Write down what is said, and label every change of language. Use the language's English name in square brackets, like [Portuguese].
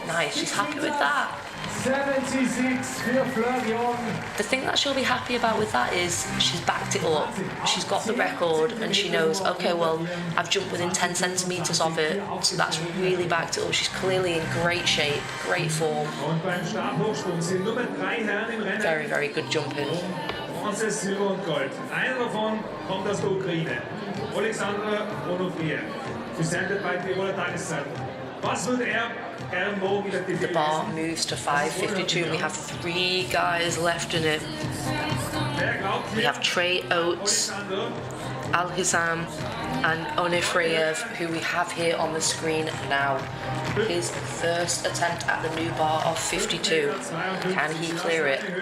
[English] Nice, she's happy with that. [German] 76 für Florian. [English] The thing that she'll be happy about with that is she's backed it up. She's got the record and she knows, okay, well, I've jumped within 10 centimetres of it, so that's really backed it up. She's clearly in great shape, great form. [German] Und beim Stabhochsprung sind nur 3 Herren im Rennen. [English] Very, very good jumping. [German] Bronze, Silber und Gold. Einer davon kommt aus der Ukraine. Alexandra Onofrier. [English] Presented by [German] Tiroler Tageszeitung. Was würde er gern morgen wieder [English] The bar moves to 5:52 and we have 3 guys left in it. We have Trey Oates, Al-Hizam and Onifriev, who we have here on the screen now. His first attempt at the new bar of 52. Can he clear it?